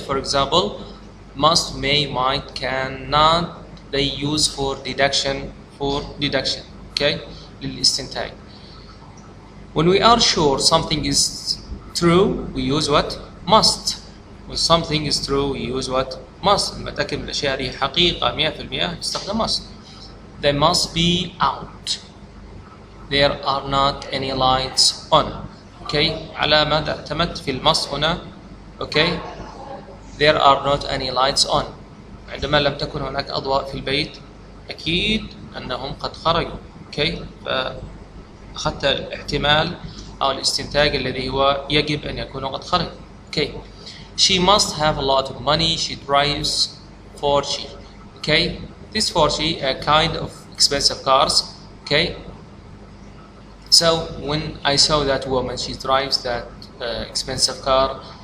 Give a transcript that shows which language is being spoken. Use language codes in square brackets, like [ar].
[en] For example, must, may, might, cannot, they use for deduction. Okay, للاستنتاج. When we are sure something is true, we use what? Must. When something is true, we use what? Must. [ar] نتأكد من الأشياء هذه حقيقة 100% نستخدم must. [en] They must be out. There are not any lights on. Okay, [ar] على ماذا اعتمدت في المص هنا؟ [en] Okay, there are not any lights on. [ar] عندما لم تكن هناك أضواء في البيت أكيد أنهم قد خرجوا. Okay, فأخذت الاحتمال أو الاستنتاج الذي هو يجب أن يكونوا قد خرجوا. [en] Okay, she must have a lot of money. She drives Porsche. Okay, this Porsche a kind of expensive cars. Okay. So when I saw that woman, she drives that expensive car.